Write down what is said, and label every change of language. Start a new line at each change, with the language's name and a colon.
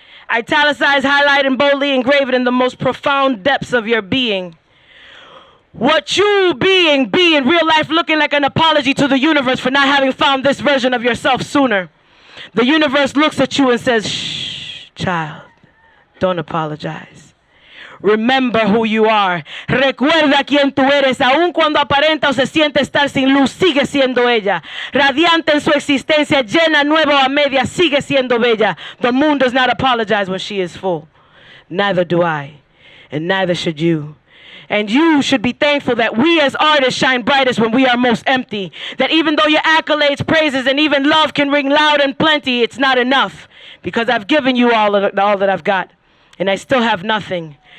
English: Italicize, highlight, and boldly engrave it in the most profound depths of your being. What you be in real life, looking like an apology to the universe for not having found this version of yourself sooner. The universe looks at you and says, shh, child, don't apologize. Remember who you are.
Spanish: Recuerda quién tú eres. Aun cuando aparenta o se siente estar sin luz, sigue siendo ella. Radiante en su existencia, llena, nueva a media, sigue siendo bella.
English: The moon does not apologize when she is full. Neither do I, and neither should you. And you should be thankful that we as artists shine brightest when we are most empty. That even though your accolades, praises, and even love can ring loud and plenty, it's not enough. Because I've given you all that I've got. And I still have nothing.